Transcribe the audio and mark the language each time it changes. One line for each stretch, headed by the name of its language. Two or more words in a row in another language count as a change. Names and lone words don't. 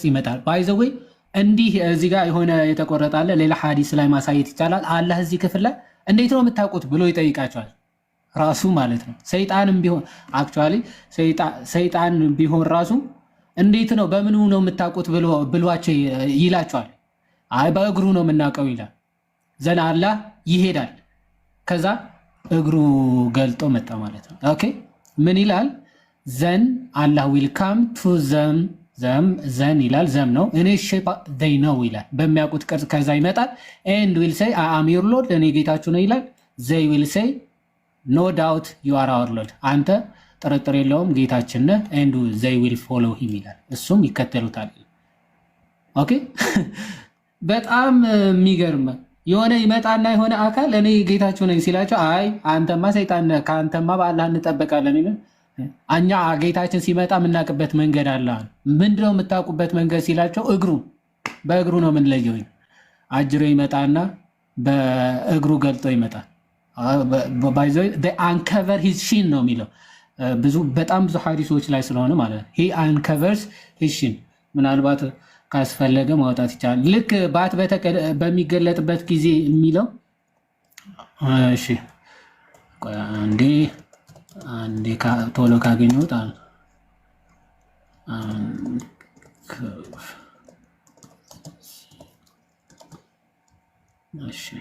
Amharic: ይመጣል ባይዘዌ እንዲህ እዚህ ጋር የሆነ የተቆረጣለ ሌላ ሐዲስ ላይ ማሳየት ይቻላል አላህ እዚህ ክፍል ላይ እንዴት ነው የምታውቁት ብሎ ይጠይቃቸዋል ራሱ ማለት ነው ሰይጣንም ቢሆን አክቹአሊ ሰይጣን ቢሆን ራሱ እንዴት ነው በምኑ ነው የምታውቁት ብሏቸው ይላቸዋል አይ በእግሩ ነው የምናውቀው ይላል ዘን አላህ ይሄዳል ከዛ እግሩ ገልጦ መጣ ማለት ነው ኦኬ ምን ይላል
English: then Allah will come to
Amharic: ዘን ይላል ዘም ነው እኔ ሼፕ
English: they know
Amharic: ይላል በሚያውቁት ቅርጽ ከዛ ይመጣል
English: and will say I am your lord
Amharic: እኔ ጌታችሁ ነው ይላል
English: they will say no doubt you are our lord
Amharic: አንተ ጥርጥር የለውም ጌታችን ነህ
English: and they will follow him
Amharic: ይላል እሱም ይከተሉታል ኦኬ በጣም የሚገርም የሆነ ይመጣና የሆነ አካል እኔ ጌታችሁ ነኝ ሲላቸው አይ አንተማ ሰይጣን ነህ ከአንተማ በአላህ እንጠበቃለን ይላል እኛ ጌታችን ሲመጣ የምናውቅበት መንገድ አለ ምንድነው የምታውቁበት መንገድ ሲላቸው በእግሩ ነው የምንለየው አጅሮ ይመጣና በእግሩ ገልጦ ይመጣል ባይዘው
English: they uncover his shin
Amharic: ነው የሚለው በጣም ብዙ ሐዲሶች ላይ ስለሆነ ማለት ነው
English: he uncovers his shin
Amharic: ምናልባት ካስፈለገ ማውጣት ይቻላል ልክ ባት በሚገለጥበት ጊዜ የሚለው እሺ አንዴ ቶሎ ካገኘሁት እሺ